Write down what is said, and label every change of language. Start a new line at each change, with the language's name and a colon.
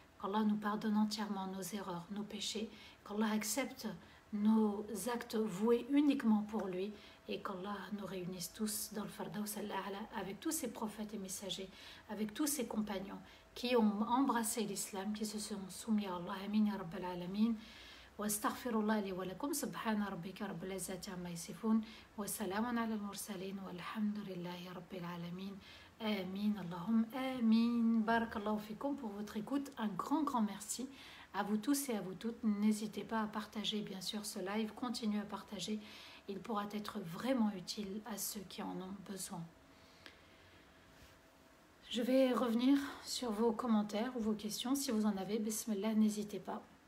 French: Qu'Allah nous pardonne entièrement nos erreurs, nos péchés, qu'Allah accepte nos actes voués uniquement pour lui, et qu'Allah nous réunisse tous dans le Firdaus al-A'la avec tous ses prophètes et messagers, avec tous ses compagnons qui ont embrassé l'islam, qui se sont soumis à Allah.
Arabic: Amin ya Rabbal Alamin. واستغفر الله لي ولكم سبحان ربك رب العزة عما يصفون وسلام على المرسلين والحمد لله رب العالمين Amin, Allahum Amin.
French: Barakallahu fikum pour votre écoute. Un grand merci à vous tous et à vous toutes. N'hésitez pas à partager bien sûr ce live. Continuez à partager. Il pourra être vraiment utile à ceux qui en ont besoin. Je vais revenir sur vos commentaires ou vos questions. Si vous en avez, bismillah, n'hésitez pas.